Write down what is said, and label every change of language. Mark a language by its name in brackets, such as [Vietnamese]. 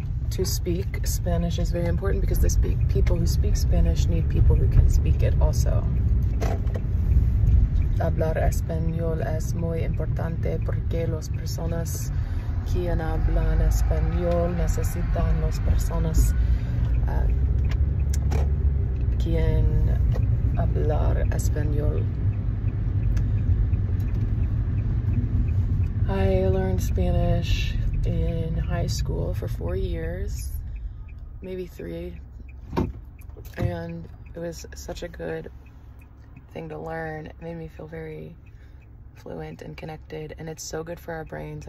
[English] To speak Spanish is very important because the people who speak Spanish need people who can speak it also. [Spanish] Hablar español es muy importante porque las personas quien hablan español necesitan las personas quien hablar español. [English] I learned Spanish in high school for 4 years, maybe 3, and it was such a good thing to learn. It made me feel very fluent and connected, and it's so good for our brains.